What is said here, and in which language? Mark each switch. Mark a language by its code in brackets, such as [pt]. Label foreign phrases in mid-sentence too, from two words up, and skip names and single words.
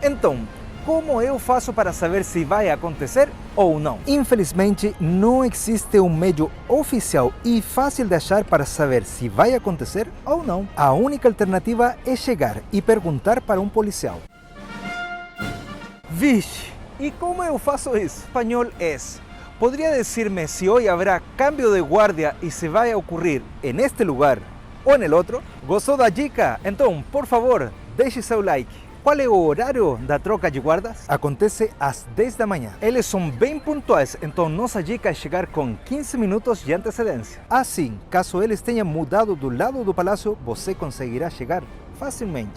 [pt] Então, como eu faço para saber se vai acontecer ou não? Infelizmente, não existe um meio oficial e fácil de achar para saber se vai acontecer ou não. A única alternativa é chegar e perguntar para um policial. Vixe! [es] ¿Y cómo [pt] eu faço isso? [es] Espanhol es: ¿podría decirme si hoy habrá cambio de guardia y se va a ocurrir en este lugar o en el otro? [pt] ¿Gostou da dica? Então, por favor, deixe seu like. Qual é o horário da troca de guardas? Acontece às 10 da manhã. Eles são bem pontuais, então nossa dica é chegar com 15 minutos de antecedência. Assim, caso eles tenham mudado do lado do palácio, você conseguirá chegar facilmente.